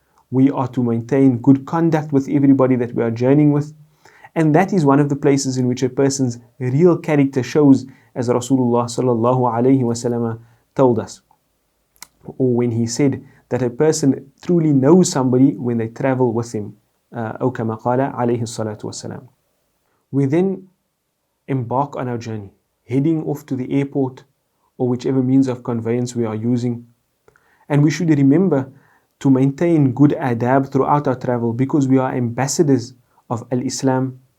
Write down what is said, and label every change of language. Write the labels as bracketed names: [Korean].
[English] We are to maintain good conduct with everybody that we are journeying with. And that is one of the places in which a person's real character shows, as Rasulullah sallallahu alayhi wa sallam told us. Or when he said that a person truly knows somebody when they travel with him. [Arabic] أو كما قال عليه الصلاة والسلام. [English] We then embark on our journey, heading off to the airport or whichever means of conveyance we are using. And we should remember to maintain good adab throughout our travel, because we are ambassadors of Al-Islam.